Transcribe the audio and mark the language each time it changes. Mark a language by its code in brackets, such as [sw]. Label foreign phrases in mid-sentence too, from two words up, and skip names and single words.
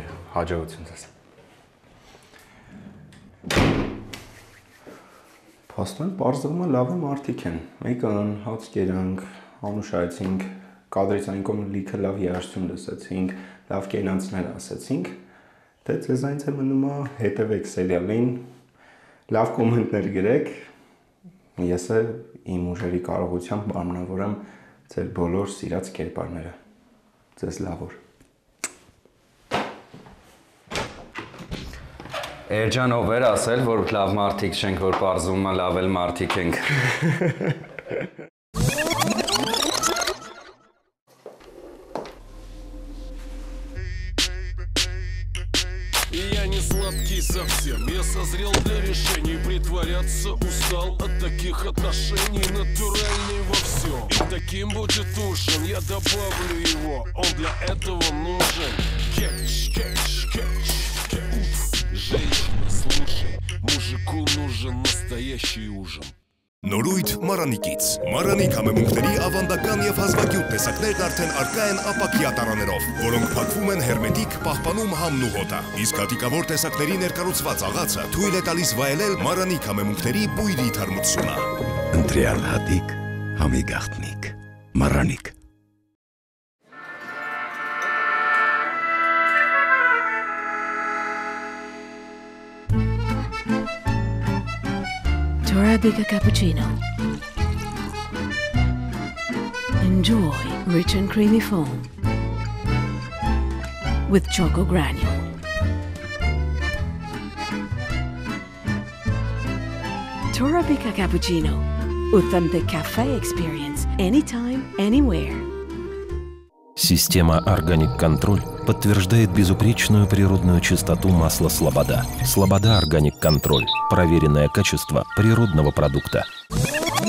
[hy] Հաջողություն ձեզ։ Փաստորեն բարձրվում է լավ մարդիկ են։ Մեկան հաց կերանք, անուշայեցինք, կադրից այն կողմ լիքը լավ երաժշտություն լսեցինք, լավ կենացներ ասեցինք։ Դե ձեզանից է մնում է հետևեք սերիալին, լավ կոմենտներ գրեք։ Ես իմ ուժերի կարողությամբ բարմնավորեմ ձեր բոլոր սիրած կերպարները։ Ձեզ լավ օր։ Էրջանով էր ասել, որ լավ մարդիկ չենք, որ պարզվում է լավ էլ մարդիկ ենք։ [ru] Я не сладкий совсем, я созрел для решений. Притворяться устал от таких отношений. Натуральный во всем, и таким будет ужин. Я добавлю его, он для этого нужен. Кетч, кетч, кетч, кетч. Женщина, слушай, мужику настоящий ужин. [hy] Նորույթ Մարանիկից։ Մարանի համեմունքների ավանդական եւ հազվագյուտ տեսակներն արդեն առկա են ապակյա տարաներով, որոնք փակվում են հերմետիկ, պահպանում համն ու հոտը։ Իսկ հատիկավոր տեսակների ներկառուցված աղացը թույլ է տալիս վայելել Մարանի համեմունքների բույրի թարմությունը։ Ընտրյալ հատիկ, համի գաղտնիք, Մարանիկ։ [en] Arabica cappuccino. Enjoy rich and creamy foam with choco granule. Arabica cappuccino. Authentic cafe experience anytime, anywhere. [ru] Система Organic Control подтверждает безупречную природную чистоту масла Слобода. Слобода Organic Control. Проверенное качество природного продукта.